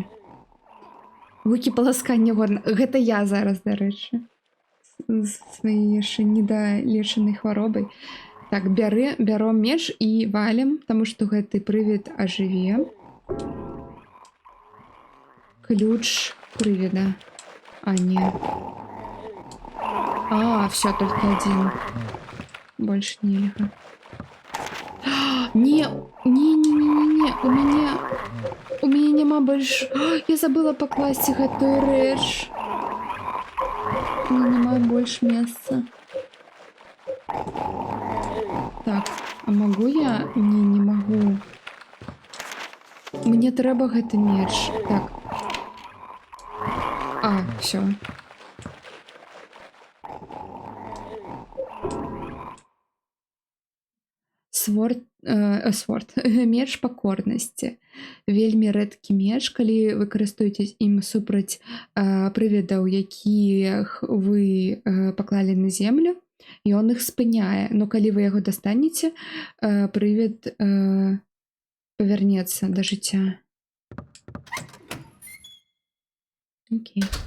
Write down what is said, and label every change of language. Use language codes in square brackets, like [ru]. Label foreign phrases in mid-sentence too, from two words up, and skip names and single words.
[be] Гукі паласкання горна. Гэта я зараз, дарэчы. З сваёй яшчэ недалечанай хваробай. Так, бяром меч і валім, таму што гэты прывід ажыве. Ключ прывіда. А, [ru] не. Все, только один. Больше нельга. Не. У меня нема больше. [be] Я забыла покласть гэтую рэч. [ru] У меня нема больше места. Так, а могу я? Не могу. [be] Мне трэба гэты меч. Так. [ru] Все. Сворд. [be] Меч пакорнасці. Вельмі рэдкі меч, калі вы карыстуецесь ім супраць прывідаў, якіх вы паклалі на землю, і он іх спыняе. Но калі вы яго дастанеце, прывід павярнецца да жыцця. Окей.